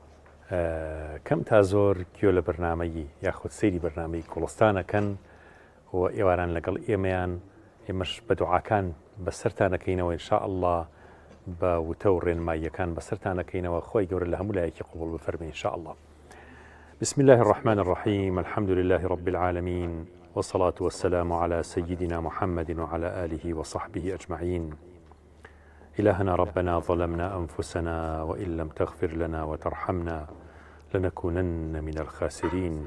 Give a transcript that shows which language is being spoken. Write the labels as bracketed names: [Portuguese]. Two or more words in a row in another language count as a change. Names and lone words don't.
[Central Kurdish] کەم تا زۆر گوێ لە بەرنامەیی یاخود سەیری بەرنامەی گوڵستانەکەن و ئێواران لەگەڵ ئێمەیان ئێمەش بە دوعاکان بەسەرتانەکەینەوە ئینشاءالله بە وتە و ڕێنماییەکان بەسەرتانەکەینەوە خۆی گەورە لە هەموو لایەکی قبول بفەرمێ ئینشاءالله. [Arabic] بسم الله الرحمن الرحيم الحمد لله رب العالمين والصلاة والسلام على سيدنا محمد وعلى آله وصحبه أجمعين. إلهنا ربنا ظلمنا أنفسنا وإن لم تغفر لنا وترحمنا لنكونن من الخاسرين.